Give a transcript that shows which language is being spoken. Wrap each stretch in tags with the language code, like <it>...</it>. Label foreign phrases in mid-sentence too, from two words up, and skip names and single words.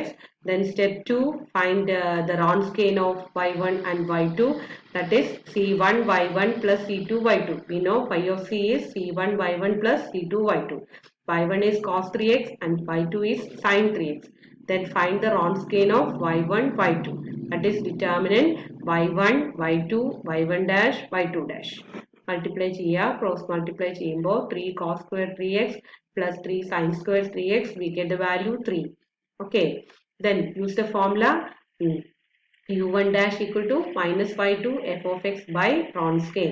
<en>Then step 2, find the Wronskian of y1 and y2, that is c1 y1 plus c2 y2. We know y of c is c1 y1 plus c2 y2. y1 is cos 3x and y2 is sin 3x. Then find the Wronskian of y1 y2, that is determinant y1 y2 y1 dash y2 dash. Multiply ചെയ്യുക, cross multiply ചെയ്യുമ്പോൾ 3 cos square 3x plus 3 sin square 3x, we get the value 3. Okay, then use the formula u1 dash equal to minus y2 f of x by Wronskian.</en>